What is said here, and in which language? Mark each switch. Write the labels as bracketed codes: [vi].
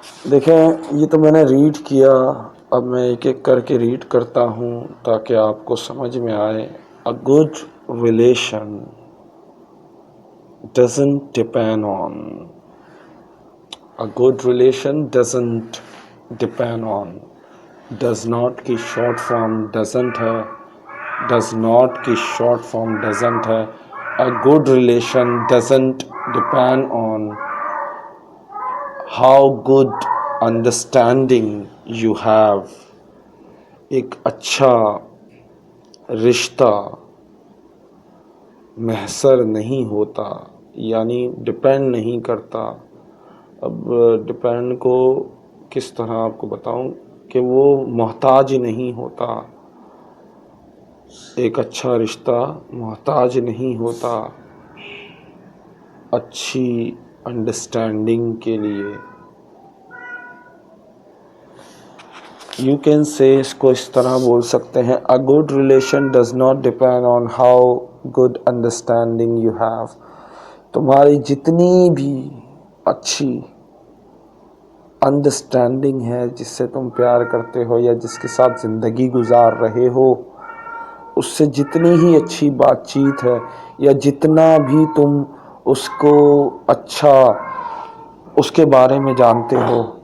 [ur] دیکھیں یہ تو میں نے ریڈ کیا, اب میں ایک ایک کر کے ریڈ کرتا ہوں تاکہ آپ کو سمجھ میں آئے. [en] A good relation doesn't depend on. A good relation doesn't depend on. Does not کی short form doesn't ہے. Does not کی short form doesn't ہے. A good relation doesn't depend on how good understanding you have. [ur] ایک اچھا رشتہ محصر نہیں ہوتا، یعنی ڈپینڈ نہیں کرتا. اب ڈپینڈ کو کس طرح آپ کو بتاؤں کہ وہ محتاج نہیں ہوتا. ایک اچھا رشتہ محتاج نہیں ہوتا اچھی انڈرسٹینڈنگ کے لیے. [en] you can say [ur] اس کو اس طرح بول سکتے ہیں: [en] A good relation does not depend on how good understanding you have. [ur] تمہاری جتنی بھی اچھی انڈرسٹینڈنگ ہے، جس سے تم پیار کرتے ہو یا جس کے ساتھ زندگی گزار رہے ہو، اس سے جتنی ہی اچھی بات چیت ہے یا جتنا بھی تم اس کو اچھا اس کے بارے میں جانتے ہو.